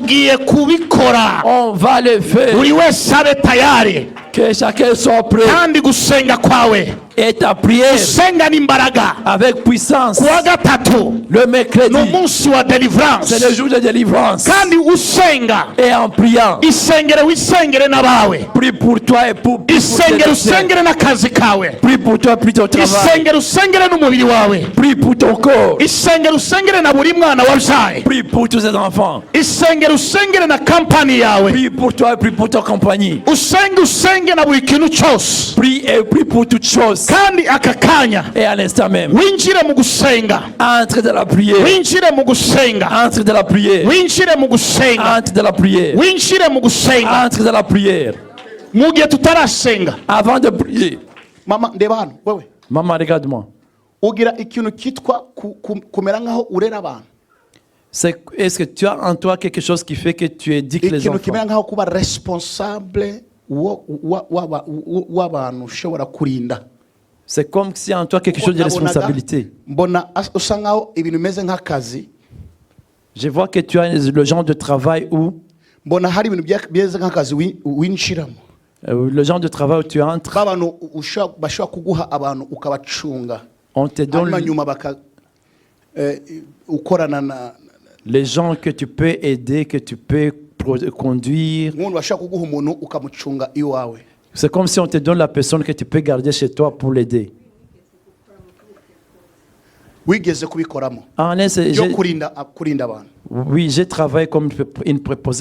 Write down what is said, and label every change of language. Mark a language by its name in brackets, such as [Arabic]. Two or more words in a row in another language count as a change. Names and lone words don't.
[French] On va le faire. Que chacun soit prêt. Et ta prière avec puissance. Le mercredi, c'est le jour de délivrance. Et en priant, prie pour toi et pour [Kinyarwanda] Usengere n'akazi kawe. [French] Prie pour toi, prie ton travail. [Kinyarwanda] Usengere n'umubiri wawe. [French] Prie pour ton corps. [Kinyarwanda] Usengere na buri mwana wabyaye. [French] Prie pour tous tes enfants. [Kinyarwanda] Usengere na kampani yawe. [French] Prie pour toi, prie pour ta compagnie. [Kinyarwanda] Usenge na buri kintu cyose. [French] Prie et prie pour toutes choses. [Kinyarwanda] Kandi aka kanya. [French] Et à l'instant même. [Kinyarwanda] Winjire mu gusenga. [French] Entre dans la prière. [Kinyarwanda] Winjire mu gusenga. [French] Entre dans la prière. [Kinyarwanda] Winjire mu gusenga. [French] Entre dans la prière. [Kinyarwanda] Winjire mu gusenga. [French] Entre dans la prière. [Kinyarwanda] Mugihe tutarasenga. [French] Avant de prier. [Kinyarwanda] Mama ndeba hano wewe. [French] Maman, regarde-moi. [Kinyarwanda] Ugira ikintu kitwa kumera nkaho urera abantu. [French] Est-ce que tu as en toi quelque chose qui fait que tu éduques les enfants? [Kinyarwanda] Ikintu kimera nkaho kuba responsable w'abantu ushobora kurinda. [French] C'est comme si en toi quelque chose de responsabilité. [Kinyarwanda] Mbona usa nkaho ibintu bimeze nk'akazi. [French] Je vois que tu as le genre de travail où [Kinyarwanda] mbona hari ibintu bimeze nk'akazi winshiramo. [French] Le genre de travail où tu entres. [Kinyarwanda] Babantu bashobora kuguha abantu ukabacunga. [French] On te donne les gens que tu peux aider, que tu peux conduire. C'est comme si on te donne la personne que tu peux garder chez toi pour l'aider. Oui, j'ai travaillé comme une préposée.